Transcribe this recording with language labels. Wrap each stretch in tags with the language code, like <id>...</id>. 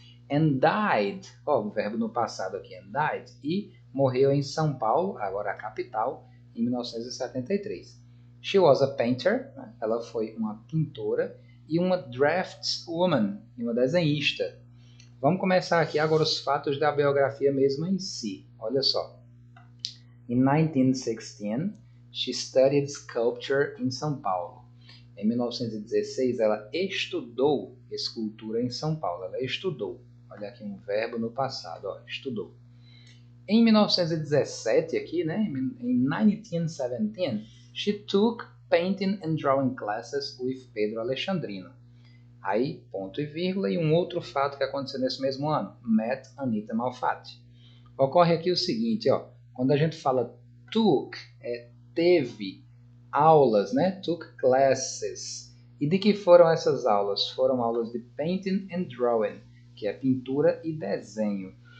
<en>And died,</en> <pt>ó, o verbo no passado aqui,</pt> <en>and died,</en> <pt>e morreu em São Paulo, agora a capital, em 1973.</pt> <en>She was a painter,</en> <pt>né? Ela foi uma pintora e uma draftswoman, uma desenhista. Vamos começar aqui agora os fatos da biografia mesmo em si. Olha só.</pt> <en>In 1916, she studied sculpture in São Paulo.</en> <pt>Em 1916, ela estudou escultura em São Paulo. Ela estudou. Olha aqui um verbo no passado, ó, estudou. Em 1917, aqui, né, em 1917,</pt> <en>she took painting and drawing classes with Pedro Alexandrino.</en> <pt>Aí, ponto e vírgula, e um outro fato que aconteceu nesse mesmo ano,</pt> <en>met Anita Malfatti.</en> <pt>Ocorre aqui o seguinte, ó, quando a gente fala took, teve aulas, né,</pt> <en>took classes.</en> <pt>E de que foram essas aulas? Foram aulas de</pt> <en>painting and drawing,</en> <pt>que é pintura e desenho.</pt>